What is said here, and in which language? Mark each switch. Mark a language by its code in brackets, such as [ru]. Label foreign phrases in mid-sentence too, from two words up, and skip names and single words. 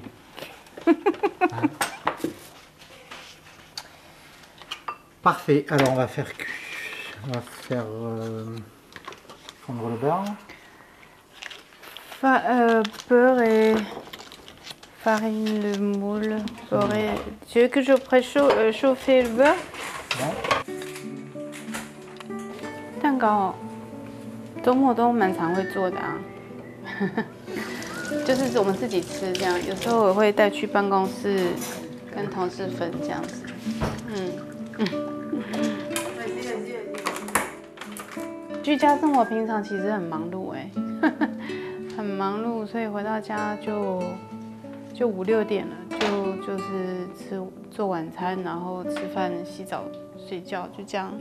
[fr] Hein. Parfait. Alors on va faire fondre le beurre. Beurre et farine, le moule, beurre et... Tu veux que je préchauffe le beurre? [zh] 蛋糕周末都蛮常会做的啊，就是我们自己吃这样，有时候我会带去办公室跟同事分这样子。居家生活平常其实很忙碌很忙碌，所以回到家就5、6点了， 就是做晚餐，然后吃饭、洗澡、睡觉，就这样。